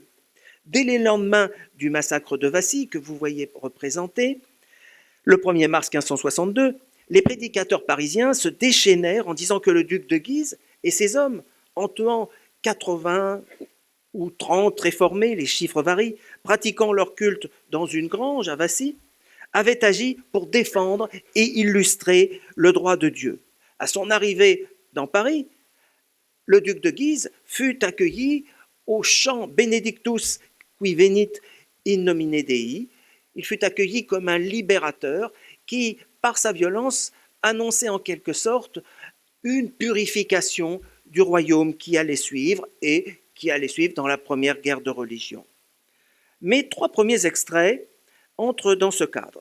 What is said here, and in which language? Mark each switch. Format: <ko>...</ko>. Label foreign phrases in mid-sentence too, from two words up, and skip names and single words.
<fr>Dès les lendemains du massacre de Vassy, que vous voyez représenté, le 1er mars 1562, les prédicateurs parisiens se déchaînèrent en disant que le duc de Guise et ses hommes, en tuant 80 ou 30 réformés, les chiffres varient, pratiquant leur culte dans une grange à Vassy, avaient agi pour défendre et illustrer le droit de Dieu. À son arrivée dans Paris, le duc de Guise fut accueilli au chant</fr> <la>Benedictus qui venit in nomine Dei.</la> <fr>Il fut accueilli comme un libérateur qui, par sa violence, annonçait en quelque sorte une purification du royaume qui allait suivre et qui allait suivre dans la première guerre de religion. Mes 3 premiers extraits entrent dans ce cadre.</fr>